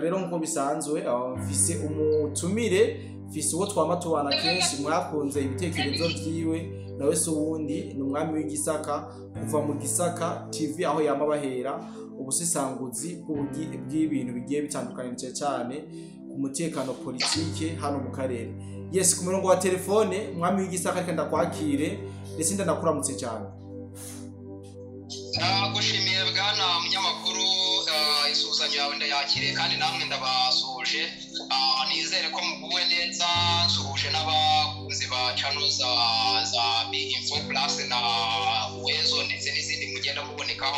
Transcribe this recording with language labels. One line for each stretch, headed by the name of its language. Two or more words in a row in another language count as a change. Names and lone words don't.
Rundi: Rero nkuko bisanzwe mfise umutumire, mfise uwo twama tubana kenshi, mwakunze ibitekerezo vyiwe, nawe se uwundi ni umwami w'Igisaka kuva mu Gisaka TV, aho yama bahera ubusesanguzi bw'ibintu bigiye bitandukanye cyane ku mutekano politike hano mu karere. Yes, ku murongo wa telefone umwami w'Igisaka reka ndakwakire ndetse ndanakuramutse cyane. Gushimiye bwana munyamakuru, isuzanyo yawe ndayakire kandi namwe ndabasuje.
Kinyarwanda: Nizere ko muguwe neza, nsuhuje n'abakunzi ba channel za B Info Plus na Uwezo ndetse n'izindi mugenda mubonekaho.